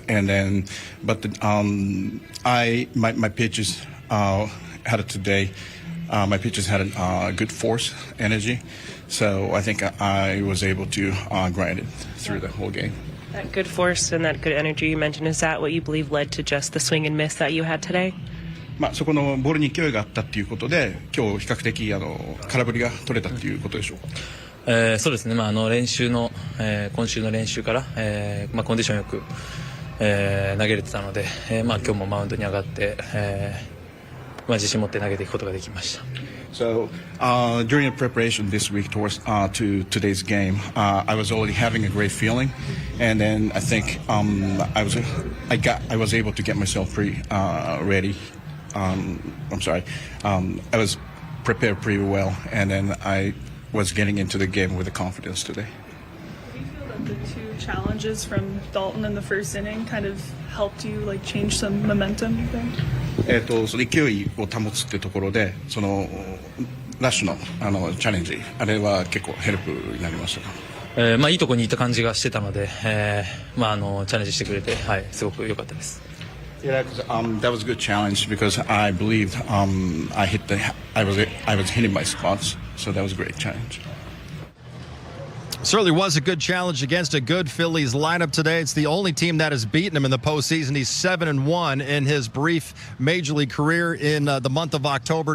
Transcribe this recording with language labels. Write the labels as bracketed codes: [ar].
[en] And then, but my pitches had it today. My pitches had a good force energy, so I think I was able to grind it through the whole game. That good force and that good energy you mentioned, is that what you believe led to just the swing and miss that you had today? [ja] そこのボールに勢いがあったっていうことで、今日比較的空振りが取れたっていうことでしょうか。そうですね。練習の、今週の練習から、コンディションよく、投げれてたので、今日もマウンドに上がって、自信持って投げていくことができました。 [en] So during the preparation this week towards to today's game, I was already having a great feeling, and then I think I was able to get myself pretty ready. I was prepared pretty well, and then I was getting into the game with the confidence today. Do you feel that the two challenges from Dalton in the first inning kind of helped you change some momentum there? [ja] その勢いを保つってところで、そのラッシュのチャレンジ、あれは結構ヘルプになりましたか。いいところにいた感じがしてたので、チャレンジしてくれて、すごく良かったです。 [en] Yeah, that was a good challenge because I believed I was hitting my spots, so that was a great challenge. Certainly was a good challenge against a good Phillies lineup today. It's the only team that has beaten him in the postseason. He's 7-1 in his brief major league career in the month of October.